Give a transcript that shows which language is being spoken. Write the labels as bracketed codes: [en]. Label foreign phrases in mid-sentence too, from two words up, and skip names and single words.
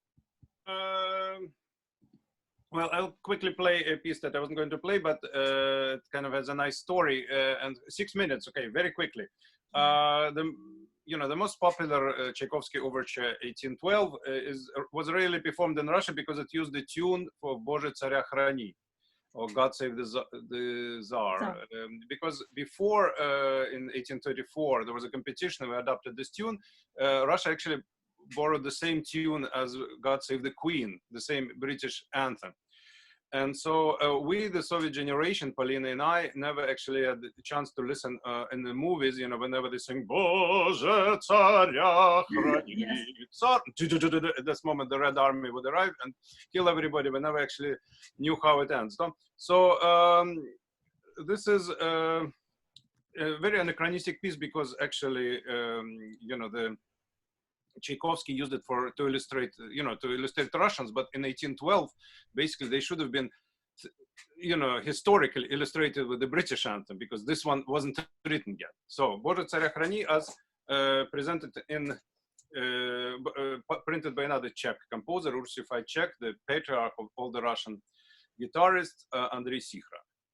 [en] Well, I'll quickly play a piece that I wasn't going to play, but it kind of has a nice story. And 6 minutes, okay, very quickly. The most popular Tchaikovsky overture 1812 was really performed in Russia because it used the tune for [ru] Боже царя храни, [en] or God Save the Tsar. Because before, in 1834, there was a competition, we adopted this tune. Russia actually borrowed the same tune as God Save the Queen, the same British anthem. And so we, the Soviet generation, Polina and I, never actually had the chance to listen in the movies, whenever they sing, [ru] Боже царя храни, цар. [en] At this moment, the Red Army would arrive and kill everybody. We never actually knew how it ends. So this is a very anachronistic piece because actually, the Tchaikovsky used it to illustrate Russians, but in 1812, basically they should have been, historically illustrated with the British anthem because this one wasn't written yet. So, [ru] Боже царя храни, [en] as presented in, printed by another Czech composer, Russified Czech, the patriarch of all the Russian guitarists, Andrei Sichra.